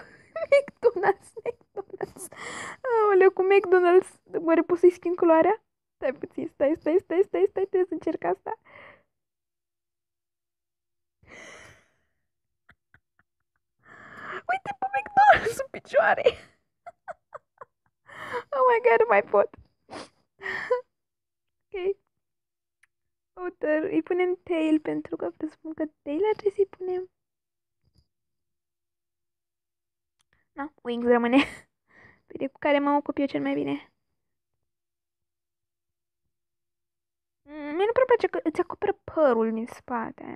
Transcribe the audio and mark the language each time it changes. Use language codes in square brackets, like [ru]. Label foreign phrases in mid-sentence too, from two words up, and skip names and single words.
[ro] McDonald's. Aoleu, cu McDonald's. Oare pot să-i schimb culoarea? Stai puțin, stai, trebuie să încerc asta. Uite pe McDonald's în picioare. [en] Oh my god, [ro] nu mai pot. Ok. Outer, îi punem tail pentru că presupun că tail ar trebui să-i punem. Na, wings rămâne. Bine, cu care mă ocup eu cel mai bine. Mie nu prea place că îți acoperă părul din spate.